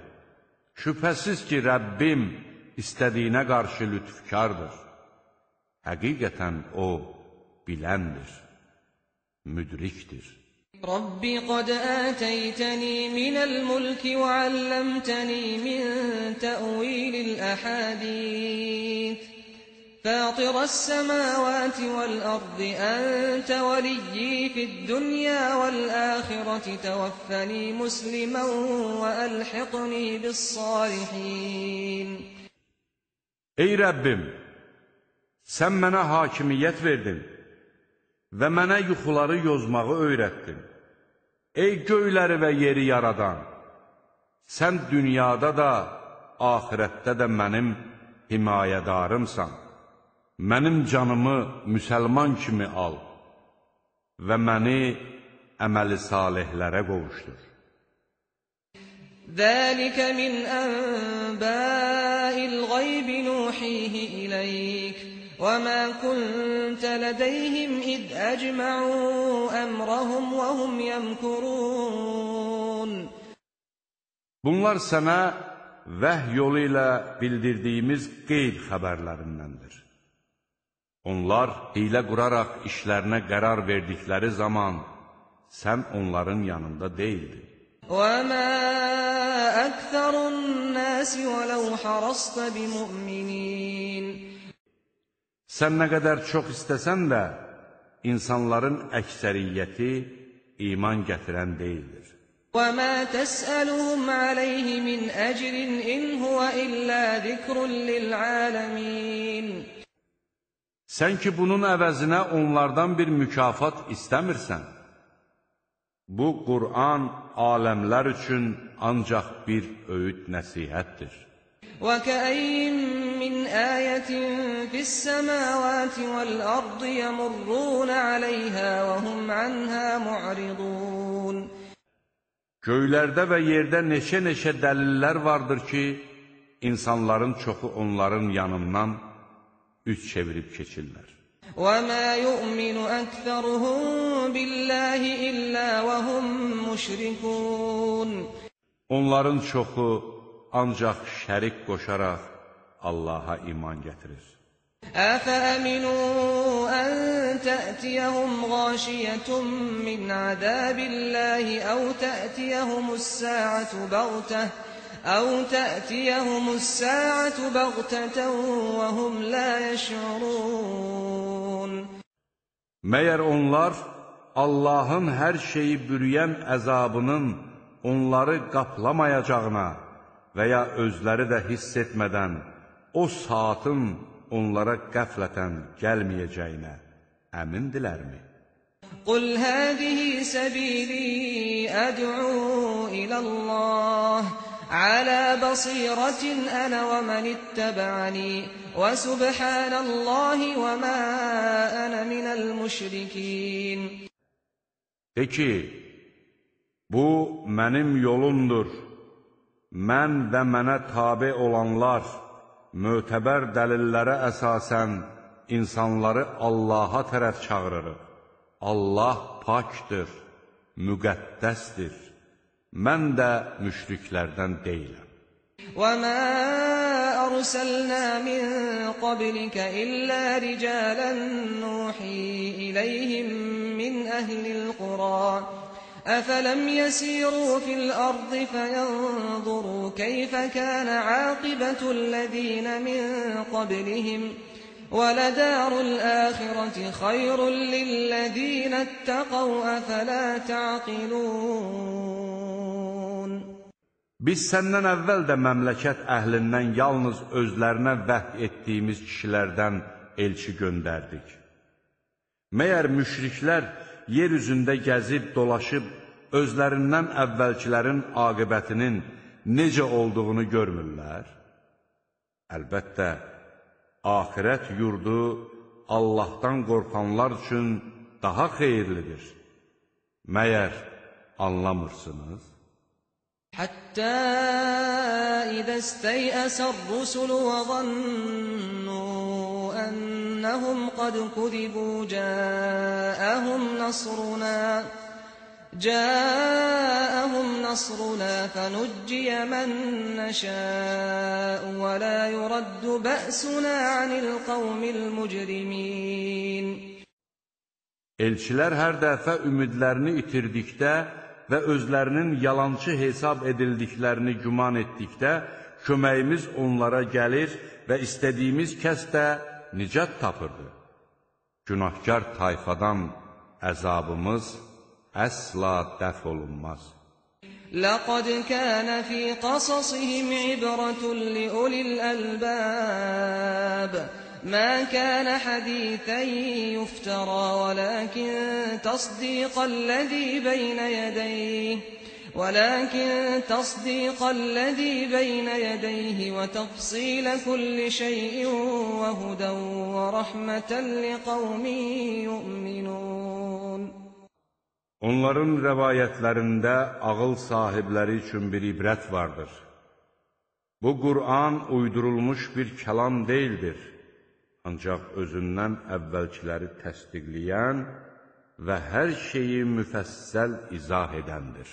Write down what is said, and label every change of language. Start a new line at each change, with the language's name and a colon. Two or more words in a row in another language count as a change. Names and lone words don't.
Azerbaijani: Şübhəsiz ki, Rəbbim istədiyinə qarşı lütfkardır. Həqiqətən O biləndir, müdrikdir.
Arabic: رب قد آتيتني من الملك وعلمتني من تأويل الأحاديث. فاطر السماوات والأرض أنت وليي في الدنيا والآخرة توفني مسلما وألحقني بالصالحين.
Azerbaijani: Ey Rəbbim, sən mənə hakimiyyət verdin və mənə yuxuları yozmağı öyrətdin. Ey göyləri və yeri yaradan, sən dünyada da, axirətdə də mənim himayədarımsan. Mənim canımı müsəlman kimi al və məni əməli salihlərə qovuşdur.
Arabic: ذَلِكَ مِنْ أَنْبَاءِ الْغَيْبِ نُوحِيهِ إِلَيْكَ وَمَا كُنْتَ لَدَيْهِمْ إِذْ أَجْمَعُوا أَمْرَهُمْ وَهُمْ يَمْكُرُونَ.
Azerbaijani: Bunlar sənə vəhy yolu ilə bildirdiyimiz qeyb xəbərlərindəndir. Onlar hiylə quraraq işlərinə qərar verdikləri zaman sən onların yanında deyildin.
Arabic: وَمَا أَكْثَرُ النَّاسِ وَلَوْ حَرَصْتَ بِمُؤْمِنِينَ
Azerbaijani: Sən nə qədər çox istəsən də, insanların əksəriyyəti iman gətirən deyildir.
Arabic: وَمَا تَسْأَلُهُمْ عَلَيْهِ مِنْ أَجْرٍ إِنْ هُوَ إِلَّا ذِكْرٌ لِلْعَالَمِينَ
Azerbaijani: Sən ki, bunun əvəzinə onlardan bir mükafat istəmirsən. Bu, Qur'an aləmlər üçün ancaq bir öyüd nəsihətdir.
Arabic: وَكَأَيِّن مِّنْ آيَةٍ فِي السَّمَاوَاتِ وَالْأَرْضِ يَمُرُّونَ عَلَيْهَا وَهُمْ عَنْهَا مُعْرِضُونَ
Azerbaijani: Göylərdə və yerdə neçə dəlillər vardır ki, insanların çoxu onların yanından üç çevirib keçirlər.
Arabic: وَمَا يُؤْمِنُ أَكْثَرُهُم بِاللَّهِ إِلَّا وَهُم مُشْرِكُونَ
Azerbaijani: Onların çoxu ancaq şərik qoşaraq Allaha iman gətirir.
Arabic: أَفَأَمِنُوا أَن تَأْتِيَهُمْ غَاشِيَةٌ مِّنْ عَذَابِ اللَّهِ أَوْ تَأْتِيَهُمُ السَّاعَةُ بَغْتَةً وَهُمْ لَا يَشْعُرُونَ
Azerbaijani: Məyər onlar Allahın hər şeyi bürüyən əzabının onları qaplamayacağına və ya özləri də hiss etmədən o saatın onlara qəflətən gəlməyəcəyinə əmindilərmi?
Arabic: قُلْ هَٰذِهِ سَبِيلِي أَدْعُو إِلَى اللَّهِ عَلَى بَصِيرَةٍ أَنَا وَمَنِ اتَّبَعَنِي وَسُبْحَانَ اللَّهِ وَمَا أَنَا مِنَ الْمُشْرِكِينَ
Azerbaijani: De ki, bu mənim yolumdur. Mən və mənə tabe olanlar mötəbər dəlillərə əsasən insanları Allaha tərəf çağırırıq. Allah pakdır, müqəddəsdir. Mən də müşriklərdən deyiləm.
Arabic: وَمَا أَرْسَلْنَا مِن قَبْلِكَ إِلَّا رِجَالًا نُّوحِي إِلَيْهِم مِّنْ أَهْلِ الْقُرَىٰ أَفَلَمْ يَسِيرُوا فِي الْأَرْضِ فَيَنظُرُوا كَيْفَ كَانَ عَاقِبَةُ الَّذِينَ مِن قَبْلِهِمْ وَلَدَارُ الْآخِرَةِ خَيْرٌ لِّلَّذِينَ اتَّقَوْا أَفَلَا تَعْقِلُونَ
Azerbaijani: Biz səndən əvvəl də məmləkət əhlindən yalnız özlərinə vəhy etdiyimiz kişilərdən elçi göndərdik. Məyər müşriklər yer üzündə gəzib, dolaşıb, özlərindən əvvəlkilərin aqibətinin necə olduğunu görmürlər? Əlbəttə, axirət yurdu Allahdan qorxanlar üçün daha xeyirlidir. Məyər anlamırsınız?
Arabic: حَتَّى إِذَا اسْتَيْأَسَ الرُّسُلُ وَظَنُّوا أَنَّهُمْ قَدْ كُذِبُوا جَاءَهُمْ نَصْرُنَا فَنُجِّيَ مَن نَّشَاءُ وَلَا يُرَدُّ بَأْسُنَا عَنِ الْقَوْمِ الْمُجْرِمِينَ
Azerbaijani: Elçilər hər dəfə ümidlərini itirdikdə və özlərinin yalançı hesab edildiklərini güman etdikdə köməyimiz onlara gəlir və istədiyimiz kəs də nicat tapırdı. Günahkar tayfadan əzabımız əsla dəf olunmaz.
Arabic: لَقَدْ كَانَ فِي قَصَصِهِمْ عِبْرَةٌ لِّأُولِي الْأَلْبَابِ مَا كَانَ حَدِيثًا يُفْتَرَىٰ وَلَٰكِن تَصْدِيقَ الَّذِي بَيْنَ يَدَيْهِ وَتَفْصِيلَ كُلِّ شَيْءٍ وَهُدًى وَرَحْمَةً لِّقَوْمٍ يُؤْمِنُونَ
Azerbaijani: Onların rəvayətlərində ağıl sahibləri üçün bir ibrət vardır. Bu Qur'an uydurulmuş bir kəlam deyildir. Ancaq özündən əvvəlkiləri təsdiqləyən və hər şeyi müfəssəl izah edəndir.